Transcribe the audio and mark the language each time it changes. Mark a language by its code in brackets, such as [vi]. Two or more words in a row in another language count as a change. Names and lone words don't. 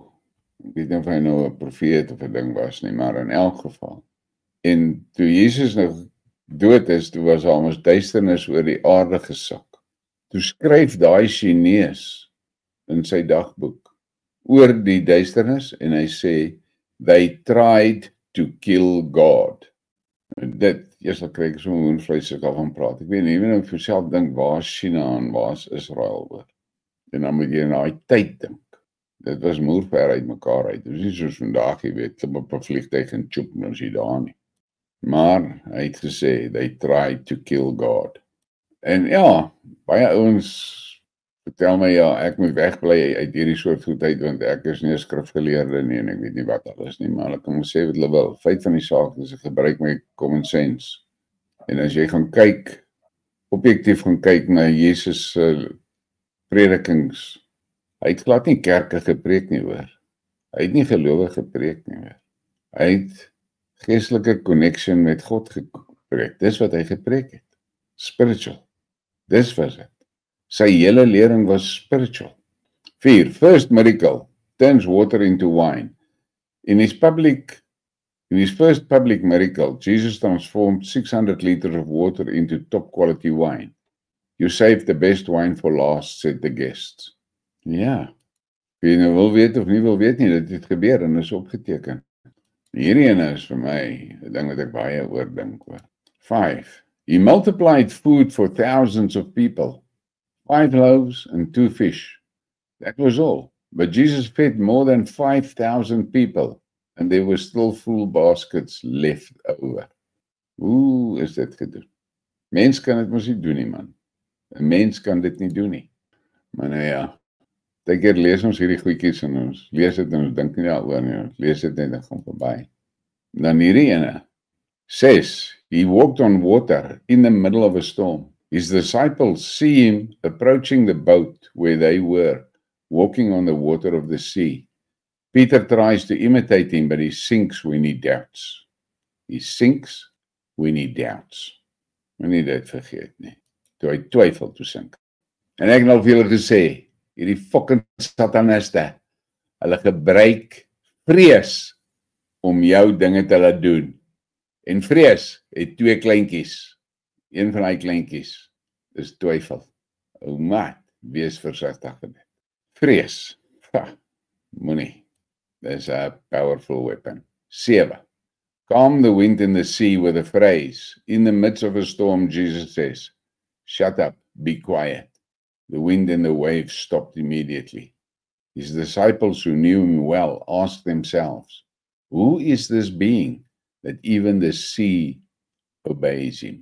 [af] Ek weet nie of hy nou 'n profeet of 'n ding was nie, maar in elk geval. En toe Jesus nou dood is, toe was almos duisternis oor die aarde gesak. Toe skryf daai Chinees in sy dagboek oor die duisternis en hy sê, [en] they tried to kill God. [af] En dit, eers al kry ek so 'n hoenvleis ek al van praat. Ek weet nie, even of jy self dink, waar is China en waar is Israel oor? En dan moet jy in daai tyd dink. Dit was moerver uit mekaar uit. Dit is nie soos vandag, jy weet, klim op 'n vliegtuig en tjoep, nou is jy daar nie. Maar hy het gesê, [en] they tried to kill God. [af] En ja, baie ouens vertel my, ja, ek moet wegbly uit hierdie soort goed uit, want ek is nie 'n skrifgeleerde nie, en ek weet nie wat alles nie, maar hulle kan sê wat hulle wil. Feit van die saak is, ek gebruik my [en] common sense. [af] En as jy gaan kyk, objektief gaan kyk na Jesus se predikings, hy het glad nie kerke gepreek nie hoor. Hy het nie gelowig gepreek nie hoor. Hy het geestelike connection met God gepreek. Dis wat hy gepreek het. Spiritual. Dis was dit. Sy hele lering was spiritual. 4. [en] First miracle, turns water into wine. In his first public miracle, Jesus transformed 600 liters of water into top quality wine. You saved the best wine for last, said the guests. [af] Ja, wie nou wil weet of nie wil weet nie, dit het gebeur en is opgeteken. Hierdie ene is vir my 'n ding wat ek baie oor dink hoor. 5. [en] He multiplied food for thousands of people. 5 loaves and 2 fish. That was all. But Jesus fed more than 5,000 people and there were still full baskets left over. [af] Hoe is dit gedoen? Mens kan dit mos nie doen nie, man. 'n Mens kan dit nie doen nie. Maar nou ja, baie keer lees ons hierdie goedjies en ons lees dit en ons dink nie daaroor nie, ons lees dit net en gaan verby. Dan hierdie ene. 6. [en] He walked on water in the middle of a storm. His disciples see him approaching the boat where they were, walking on the water of the sea. Peter tries to imitate him, but he sinks when he doubts. He sinks when he doubts. [af] Moenie dit vergeet nie. Toe hy twyfel, toe sink. En ek het al vir julle gesê, hierdie fucking sataniste, hulle gebruik vrees om jou dinge te laat doen. En vrees het twee kleintjies. Een van die kleintjies is twyfel. O maat, wees versigtig met dit. Vrees. Moenie. [en] That's a powerful weapon. 7. Calm the wind and the sea with a phrase. In the midst of a storm, Jesus says, shut up, be quiet. The wind and the waves stopped immediately. His disciples who knew him well asked themselves, who is this being that even the sea obeys him?